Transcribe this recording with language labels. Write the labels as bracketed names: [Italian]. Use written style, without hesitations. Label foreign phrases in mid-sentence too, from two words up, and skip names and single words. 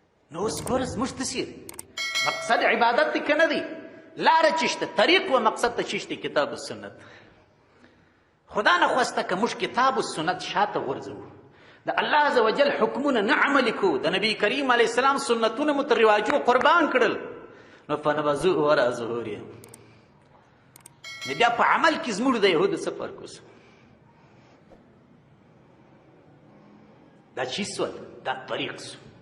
[Pashto] نو اوس ګوره زموږ تصیر مقصد عبادت دی که نه دی؟ لاره چې شته، طریق و مقصد ته چې شته کتاب و سنت. [Persian] خدا نخواسته [Pashto] که موږ کتاب و سنت شاته غورځوو، د الله [Arabic] عز وجل [Pashto] حکمونه نه عملي کوو، د نبي کریم علیه السلام سنتونه مو تر رواجو قربان کړل، نو [Arabic] فنبذوه وراء ظهورهم، [Pashto] نو بیا په عمل کې زموږ د یهودو څه فرق اوس؟ دا چیز سول، دا طریق سو.